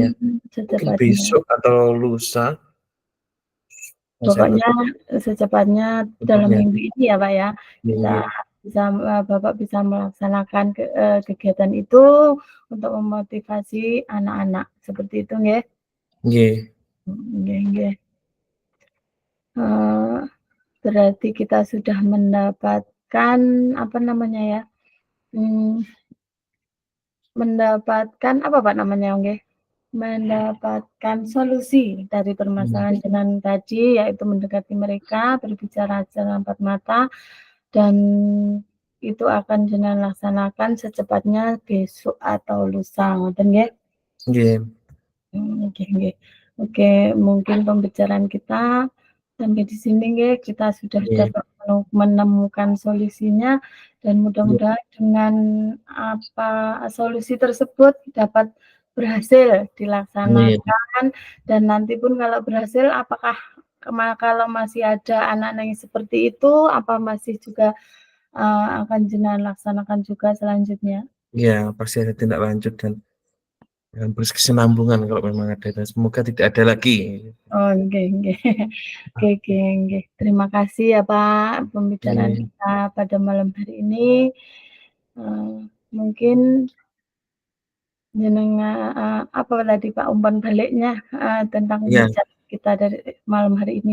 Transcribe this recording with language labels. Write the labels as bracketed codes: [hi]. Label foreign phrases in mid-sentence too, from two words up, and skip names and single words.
[id] Mungkin Secepatnya. besok atau lusa, saya Pokoknya secepatnya dalam bentuknya. minggu ini ya, Pak, ya, kita Nggih, bisa Bapak bisa melaksanakan kegiatan itu untuk memotivasi anak-anak, seperti itu nggih? nggih, [jv] Nggih nggih. Eee, [id] Berarti kita sudah mendapatkan, apa namanya ya, mmm, mendapatkan apa, Pak, namanya nggih? Mendapatkan solusi dari mmm, permasalahan jenengan tadi, yaitu mendekati mereka, berbicara secara empat mata, dan itu akan jenengan laksanakan secepatnya besok atau lusa, [jv] ngoten nggih? [id] nggih, Oke nggih. Oke, mungkin pembicaraan kita sampai di sini nggih, kita sudah nggih, dapat menemukan solusinya, dan nggih, mudah-mudahan dengan solusi tersebut dapat berhasil nggih, dilaksanakan, dan nanti pun kalau berhasil, apakah kalau masih ada anak-anak yang seperti itu, apa masih juga, akan jenengan laksanakan juga selanjutnya? iya, pasti ada tindak lanjut dan berkesinambungan kalau memang ada dan semoga tidak ada lagi. [jv] Oh, nggih nggih. [id] Oke oke nggih. Terima kasih ya, Pak, pembicaraan Nggih, kita pada malam hari ini. Mungkin apa tadi, Pak, umpan baliknya, tentang iya, pembicaraan kita dari malam hari ini?